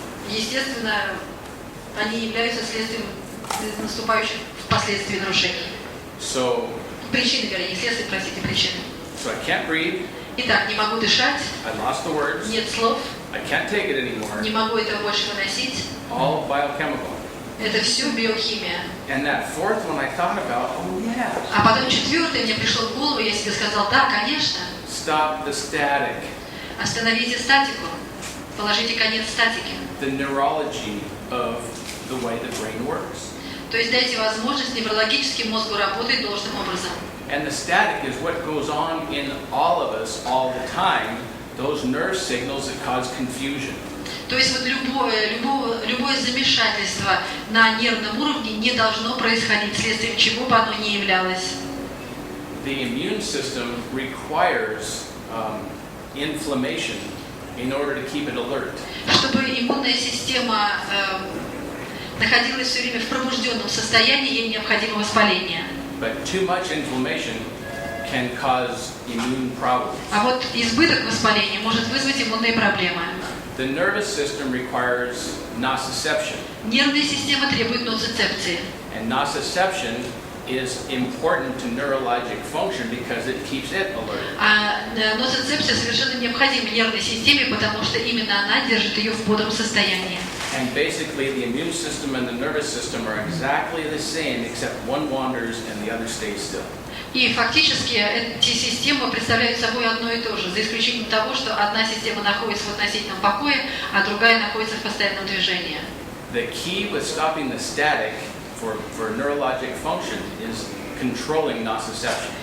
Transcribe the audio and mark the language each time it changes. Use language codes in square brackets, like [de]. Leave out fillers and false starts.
[ru] Естественно, они являются следствием наступающих впоследствии нарушений. [en] So [ru] Причины, вернее, не следствие, простите, причины. [en] I can't breathe, [ru] Итак, не могу дышать, [en] I lost the words, [ru] нет слов, [en] I can't take it anymore, [ru] не могу этого больше выносить. [en] all biochemical. [ru] Это все биохимия. [en] And that fourth one I thought about, oh yeah, [ru] А потом четвертое мне пришло в голову, я себе сказал, да, конечно, [en] stop the static, [ru] остановите статику, положите конец статике. [en] the neurology of the way the brain works. [ru] То есть дайте возможность неврологическому мозгу работать должным образом. [en] And the static is what goes on in all of us all the time, those nerve signals that cause confusion. [ru] То есть вот любое замешательство на нервном уровне не должно происходить, следствием чего бы оно ни являлось. [en] The immune system requires inflammation in order to keep it alert. [ru] Чтобы иммунная система находилась все время в пробужденном состоянии, ей необходимо воспаление. [en] But too much inflammation can cause immune problems. [ru] А вот избыток воспаления может вызвать иммунные проблемы. [en] The nervous system requires nociception, [ru] Нервная система требует ноцицепции. [en] and nociception is important to neurologic function because it keeps it alert. [ru] А ноцицепция совершенно необходима нервной системе, потому что именно она держит ее в бодром состоянии. [en] And basically, the immune system and the nervous system are exactly the same, except one wanders and the other stays still. [ru] И фактически эти системы представляют собой одно и то же, за исключением того, что одна система находится в относительном покое, а другая находится в постоянном движении. [en] The key with stopping the static for neurologic function is controlling nociception.